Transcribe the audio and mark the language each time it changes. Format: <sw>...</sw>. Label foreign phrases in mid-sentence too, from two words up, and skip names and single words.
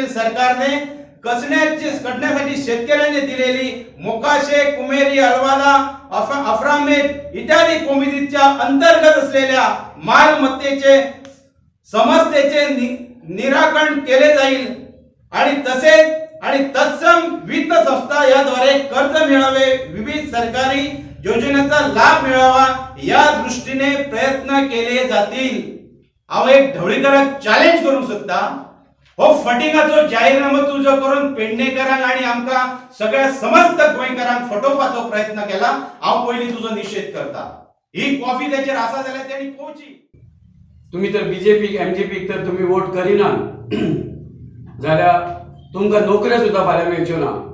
<mr>सरकारने कटण्यासाठी शेतकऱ्यांनी दिलेली मोकाशे, कुमेरी, अलवाला, अफ्रामेद इत्यादी कोमितीच्या अंतर्गत असलेल्या मालमत्तेचे समस्येचे निराकरण केले जाईल आणि तसेच आणि तत्सम वित्त संस्था याद्वारे कर्ज मिळावे, विविध सरकारी योजनेचा लाभ मिळावा या दृष्टीने प्रयत्न केले जातील.</mr> <kok>हांव एक ढवळीकराक चॅलेंज करूंक सोदता, हो फटिंगाचो जाहीरनामो तुजो करून पेडणेकरांक आणि आमकां सगळ्या समस्त गोंयकारांक फटोवपाचो प्रयत्न केला. हांव पयलीं तुजो निषेध करता. ही कॉफी तेचेर आसा जाल्यार तेणी पोवची. तुम्ही तर बीजेपी एमजेपीक तर तुम्ही वोट करिना जाल्यार तुमकां नोकऱ्यो सुद्दां फाल्यां मेळच्यो ना.</kok>